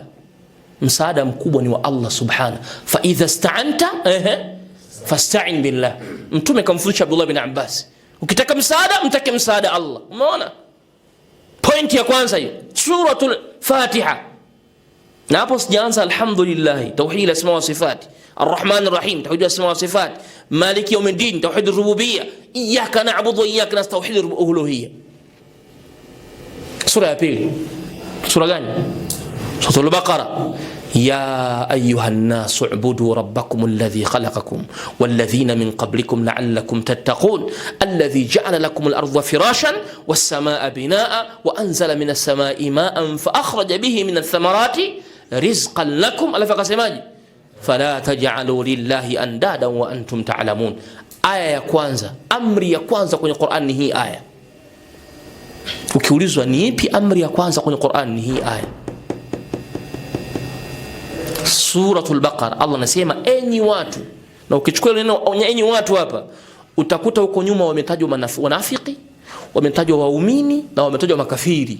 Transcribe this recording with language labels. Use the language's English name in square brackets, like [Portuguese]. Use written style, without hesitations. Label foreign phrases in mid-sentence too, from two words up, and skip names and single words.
[Swahili] Msaada mkubwa ni wa [Arabic] الله سبحانه. فإذا استعنت فاستعن بالله. [Swahili] Mtume kamfundisha Abdullah bin Abbas, ukitaka msaada mtake msaada Allah. Umeona point ya kwanza hiyo, [Arabic] سورة الفاتحة. [Swahili] Na hapo sijaanza [Arabic] الحمد لله، توحيد الأسماء والصفات، الرحمن الرحيم، توحيد الأسماء والصفات، مالك يوم الدين، توحيد الربوبية، إياك نعبد وإياك نستعين, توحيد الألوهية. [Swahili] Sura ya pili, sura gani? [Arabic] سورة البقرة. يا أيها الناس اعبدوا ربكم الذي خلقكم والذين من قبلكم لعلكم تتقون الذي جعل لكم الأرض فراشا والسماء بناء وأنزل من السماء ماء فأخرج به من الثمرات رزقا لكم فلا تجعلوا لله أندادا وأنتم تعلمون. [Swahili] آية ya kwanza, amri ya kwanza kwenye Qur'an ni hii aya. Ukiulizwa ni ipi amri ya kwanza kwenye Qur'an, ni hii aya. [Arabic] سورة البقرة, [Swahili] Allah anasema enyi watu, na ukichukua neno enyi watu hapa utakuta huko nyuma wametajwa wanafiki, wametajwa waumini na wametajwa makafiri.